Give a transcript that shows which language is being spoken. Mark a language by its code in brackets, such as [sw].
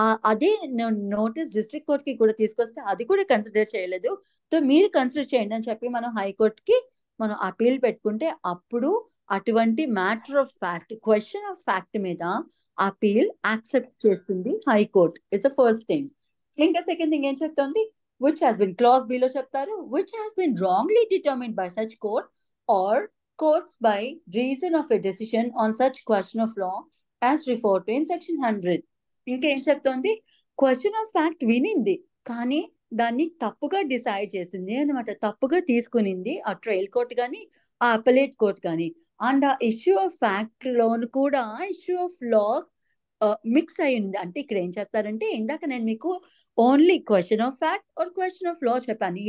[te] అదే notice district court కి కూడా తీసుకొస్తే అది కూడా కన్సిడర్ చేయలేదు. సో మీరు కన్సిడర్ చేయండి అని చెప్పి మనం హైకోర్టుకి మనం అపీల్ పెట్టుకుంటే అప్పుడు అటువంటి matter of fact, question of fact మీద అపీల్ యాక్సెప్ట్ చేస్తుంది high court. [en] Is the first thing. ఇంకా second thing [te] ఏం చెప్తుంది? [en] which has been clause B [te] లో చెప్తారు, [en] which has been wrongly determined by such court or courts by reason of a decision on such question of law as referred to in section 100. [te] ఇంకేం చెప్తోంది? Question of fact వినింది కానీ దాన్ని తప్పుగా decide చేసింది అనమాట. తప్పుగా తీసుకునింది ఆ ట్రయల్ కోర్ట్ కానీ ఆ అపలేట్ కోర్ట్ కానీ. అండ్ ఆ ఇష్యూ ఆఫ్ ఫ్యాక్ట్ లోను కూడా ఇష్యూ ఆఫ్ లా మిక్స్ అయ్యింది. అంటే ఇక్కడ ఏం చెప్తారంటే ఇందాక నేను మీకు only question of fact are question of law చెప్పాను.